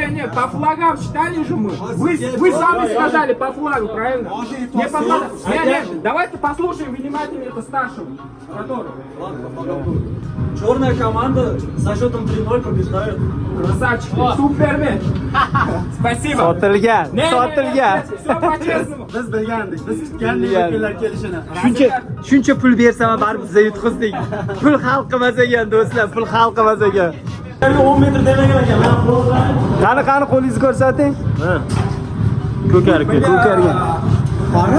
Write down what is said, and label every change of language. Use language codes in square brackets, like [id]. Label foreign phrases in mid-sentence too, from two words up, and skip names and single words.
[ru] Не, по флагам считали же мы. Вы сами сказали по флагу, правильно? Не по флагам. Нет, давайте послушаем внимательно это старшего. Черная команда со счетом 3-0 побеждает. Красавчик, супермен. Спасибо. [uz] Sotilgan, sotilgan. [ru] Все по-честному. [uz] Biz bilgandik, biz kutgandik vakillar kelishini. Shuncha pul bersam baribir bizni yutqizdik. Pul hal qilmas ekan do'stlar, pul hal qilmas ekan. 10 metr demagan ekan. Qani qo'lingizni ko'rsating. Ko'karga. Qani?